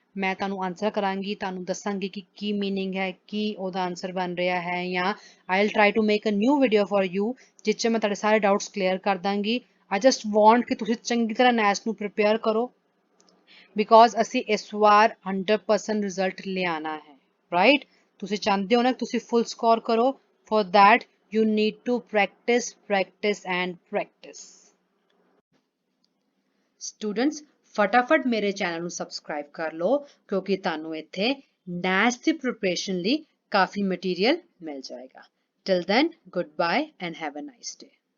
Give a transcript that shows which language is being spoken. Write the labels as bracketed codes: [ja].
[pa] ਮੈਂ ਤੁਹਾਨੂੰ ਆਨਸਰ ਕਰਾਂਗੀ, ਤੁਹਾਨੂੰ ਦੱਸਾਂਗੀ ਕਿ ਕੀ ਮੀਨਿੰਗ ਹੈ, ਕੀ ਉਹਦਾ ਆਨਸਰ ਬਣ ਰਿਹਾ ਹੈ, ਜਾਂ [en] I'll try to make a new video for you [pa] ਜਿਸ 'ਚ ਮੈਂ ਤੁਹਾਡੇ ਸਾਰੇ ਡਾਊਟਸ ਕਲੀਅਰ ਕਰ ਦਾਂਗੀ। [en] I just want [pa] ਕਿ ਤੁਸੀਂ ਚੰਗੀ ਤਰ੍ਹਾਂ ਨੈਸ ਨੂੰ ਪ੍ਰਪੇਅਰ ਕਰੋ ਬਿਕੋਜ਼ ਅਸੀਂ ਇਸ ਵਾਰ 100% ਰਿਜ਼ਲਟ ਲਿਆਣਾ ਹੈ, ਰਾਈਟ? ਤੁਸੀਂ ਚਾਹੁੰਦੇ ਹੋ ਨਾ ਕਿ ਤੁਸੀਂ ਫੁੱਲ ਸਕੋਰ ਕਰੋ। [en] For that you need to practice, practice and practice. [pa] Students, ਫਟਾਫਟ ਮੇਰੇ ਚੈਨਲ ਨੂੰ ਸਬਸਕ੍ਰਾਈਬ ਕਰ ਲਓ ਕਿਉਂਕਿ ਤੁਹਾਨੂੰ ਇੱਥੇ ਨੈਸ ਦੀ ਪ੍ਰਿਪਰੇਸ਼ਨ ਲਈ ਕਾਫੀ ਮਟੀਰੀਅਲ ਮਿਲ ਜਾਏਗਾ। [en] Till then, goodbye and have a nice day.